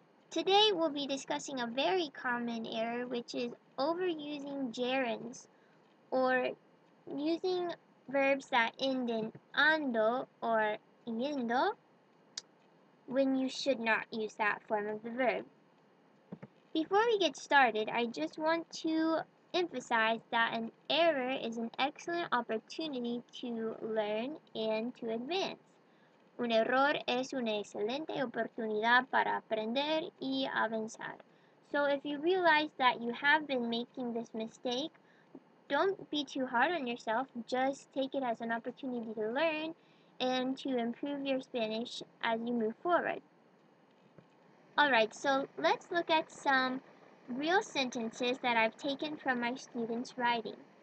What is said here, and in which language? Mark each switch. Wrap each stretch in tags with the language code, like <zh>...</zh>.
<en>Today we'll be discussing a very common error, which is overusing gerunds, or using verbs that end in ando or yendo when you should not use that form of the verb. Before we get started, I just want to emphasize that an error is an excellent opportunity to learn and to advance.</en> <es>Un error es una excelente oportunidad para aprender y avanzar.</es> <en>So if you realize that you have been making this mistake, don't be too hard on yourself. Just take it as an opportunity to learn and to improve your Spanish as you move forward. Alright, so let's look at some real sentences that I've taken from my students' writing.</en>